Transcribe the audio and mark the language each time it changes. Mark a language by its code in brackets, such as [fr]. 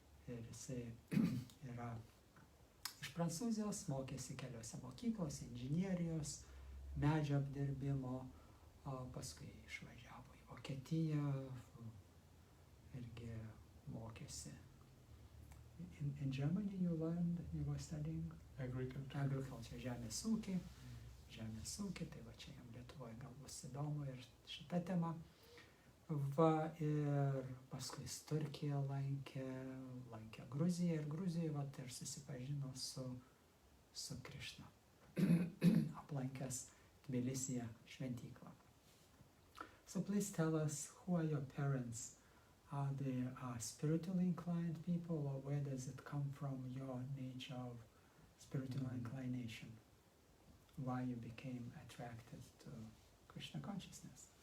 [lt] Ir jisai yra iš Prancūzijos, mokėsi keliose mokyklose, inžinierijos, medžio apdirbimo, paskui išvažiavo į Vokietiją, irgi mokėsi. [en] In Germany you were studying? [lt] Agriculture, žemės ūkį, tai va čia jam Lietuvoje gal bus įdomu ir šita tema. Va, ir paskui Turkiją lankė Gruziją ir Gruzijoje vat ir susipažino su Krishna, aplankęs Tbilisyje šventyklą. [en] So please tell us, who are your parents? Are they spiritually inclined people, or where does it come from, your nature of spiritual inclination? Why you became attracted to Krishna consciousness?